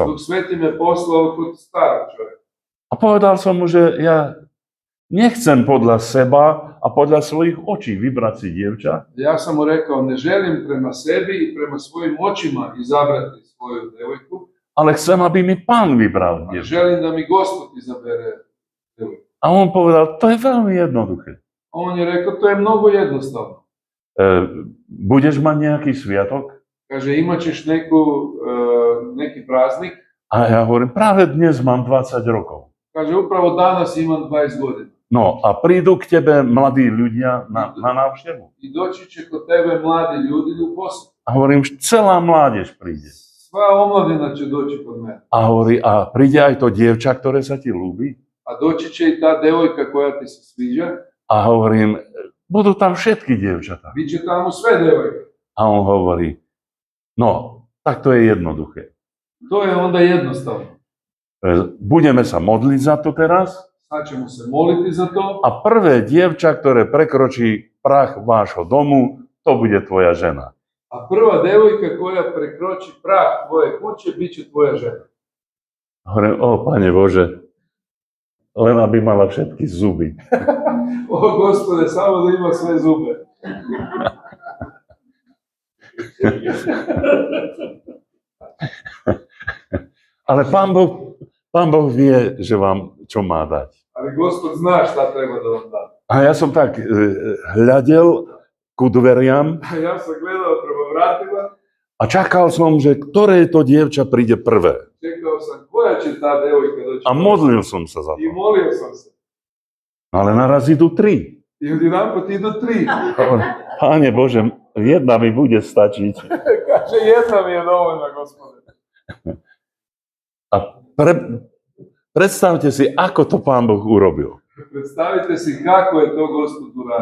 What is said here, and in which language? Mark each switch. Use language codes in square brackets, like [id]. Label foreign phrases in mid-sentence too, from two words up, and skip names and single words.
[sr] Duh Sveti me poslao kod starog čovjeka. [sk] A povedal som mu, že ja nechcem podľa seba a podľa svojich očí vybrať si dievča, [sr] Ja sam mu rekao, ne želim prema sebi i prema svojim očima izabrati svoju devojku, [sk] ale chcem, aby mi Pán vybral [sr] ali [sk] dievča. [sr] želim da mi Gospod izabere devojku. [sk] A on povedal, to je veľmi jednoduché. [sr] A on je rekao, to je mnogo jednostavno. [sk] Budeš mať nejaký sviatok? [sr] Kaže, imat ćeš neki praznik. [sk] A ja hovorím, práve dnes mám 20 rokov. [sr] Kaže, upravo danas imam 20 godina. [sk] No a prídu k tebe mladí ľudia na návštevu. [sr] I doći će kod tebe mladi ljudi u poslu. [sk] A hovorím, celá mládež príde. [sr] Sva omladina će doći kod mene. [sk] A hovorí, a príde aj to dievča, ktoré sa ti ľúbi? [sr] A doći će i ta devojka koja ti se sviđa. [sk] A hovorím, budú tam všetky dievčatá. [sr] Biće tamo sve devojke. [sk] A on hovorí, no, tak to je jednoduché. [sr] To je onda jednostavno. [sk] Budeme sa modliť za to teraz [sr] Sad ćemo se moliti za to. [sk] a prvé dievča, ktoré prekročí prah vášho domu, to bude tvoja žena. [sr] A prva devojka koja prekroči prah tvoje kuće, bit će tvoja žena. [sk] Hovorím, Pane Bože, len aby mala všetky zuby. [sr] O Gospode, samo da ima sve zube. [sk] Ale Pán Boh vie, že vám čo má dať. [sr] Ali Gospod zna šta treba da vam da. [sk] A ja som tak hľadel ku dveriam [sr] A ja sam gledao prema vratima, [sk] a čakal som, že ktoré to dievča príde prvé. [sr] čekao sam koja će ta devojka doći. [sk] A modlil som sa za [sr] I [sk] to. [sr] molio sam se. [sk] Ale naraz idú 3. [sr] I odjedanput idu 3. [sk] Pane Bože, jedna mi bude stačiť. [sr] Kaže, jedna mi je dovoljna, Gospode. [sk] A predstavte si, ako to Pán Boh urobil. [sr] Predstavite si kako je to Gospod uradio.